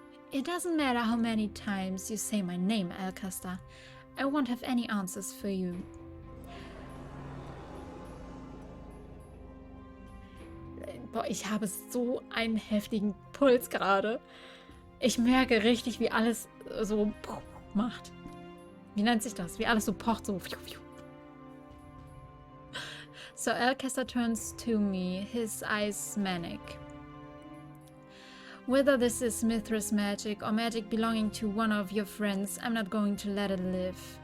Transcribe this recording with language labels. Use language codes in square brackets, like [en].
[en] It doesn't matter how many times you say my name, Alcester. I won't have any answers for you. [de] Boah, ich habe so einen heftigen Puls gerade. Ich merke richtig, wie alles so macht. Wie nennt sich das? Wie alles so pocht, so. [en] So Alcester turns to me, his eyes manic. Whether this is Mithras magic or magic belonging to one of your friends, I'm not going to let it live.